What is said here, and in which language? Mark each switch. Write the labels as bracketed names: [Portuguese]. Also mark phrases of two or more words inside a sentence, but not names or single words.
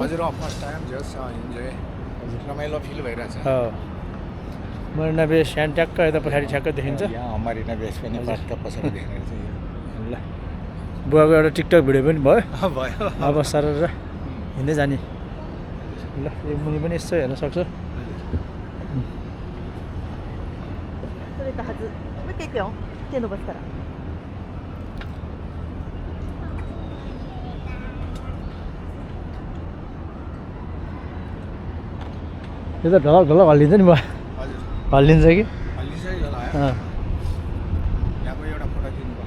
[Nepali] हजुर [English] first time just enjoy [Nepali] रमाइलो फिल भइरहेछ मरिना बेस यहाँ ट्याक्क यता पछाडि ठ्याक्क देखिन्छ यहाँ हमारिना बेस पनि पक्का पछाडि देख्ने रहेछ ल बुवाको एउटा टिकटक भिडियो पनि भयो भयो अब सर हिँड्दै जाने ल यो मुनि पनि यसो हेर्न सक्छ [Japanese] 取れたはず。もう一回行くよ。手伸ばすから。 [Nepali] यो त ढलक ढलक हल्लिन्छ नि बुवा हजुर हल्लिन्छ कि हल्लिसक्यो होला अँ यहाँको एउटा फोटो दिनु पर्ला